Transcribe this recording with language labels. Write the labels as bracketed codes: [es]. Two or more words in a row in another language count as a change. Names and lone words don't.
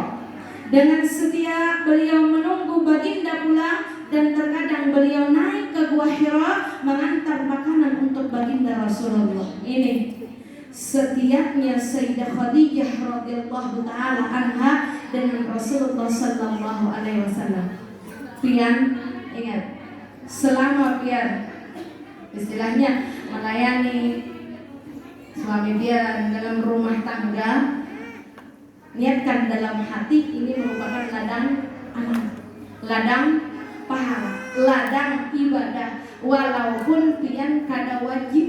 [id] Dengan setia beliau menunggu baginda pulang, dan terkadang beliau naik ke Gua Hira mengantar makanan untuk baginda Rasulullah. Ini setiapnya Sayyidah Khadijah [ar] رضي الله تعالى عنها [id] dengan Rasulullah [ar] صلى الله عليه وسلم. [bjn] Pian, ingat, selama pian istilahnya melayani suami pian dalam rumah tangga, niatkan dalam hati ini merupakan ladang amal, ladang pahala, ladang ibadah, walaupun pian kada wajib.